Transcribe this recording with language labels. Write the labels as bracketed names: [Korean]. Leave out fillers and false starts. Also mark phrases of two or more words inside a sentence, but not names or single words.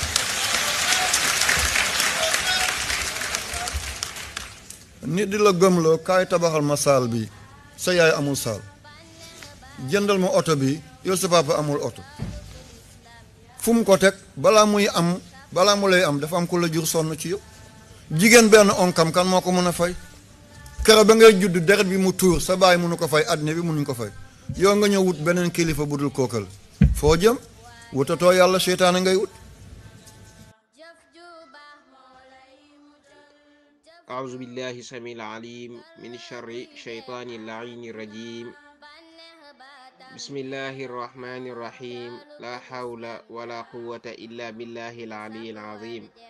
[Wolof] nit di la gëmloo kaay tabaxal ma saal bi sa yaay amul saal jëndal ma oto bi yow sa papa amul oto fu mu ko teg balaa mu lay am dafa am ku la jur sonn ci yow jigéen benn onkam kan moo ko mën a fay kero ba ngay judd deret bi mu tuur sa baay mënu ko fay àddina bi mënuñ ko fay yow nga ñëw wut beneen kilifa bu dul kookal foo jëm wutatoo yàlla seytaane ngay wut. [Arabic] أعوذ بالله السميع العليم من شر الشيطان اللعين الرجيم بسم الله الرحمن الرحيم لا حول ولا قوة إلا بالله العلي العظيم